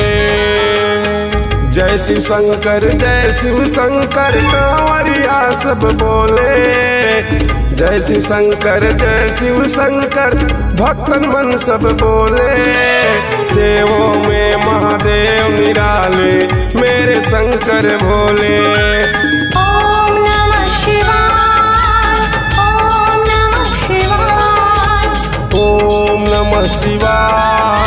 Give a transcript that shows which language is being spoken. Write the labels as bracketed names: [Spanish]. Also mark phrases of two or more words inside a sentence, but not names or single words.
[Hindi] जय शिव शंकर जय शिव शंकर कांवरिया सब बोले। जय शिव शंकर जय शिव शंकर भक्तन मन सब बोले। देवों में महादेव निराले मेरे शंकर भोले। [Sanskrit] ओम नमः शिवाय, ओम नमः शिवाय, ओम नमः शिवाय,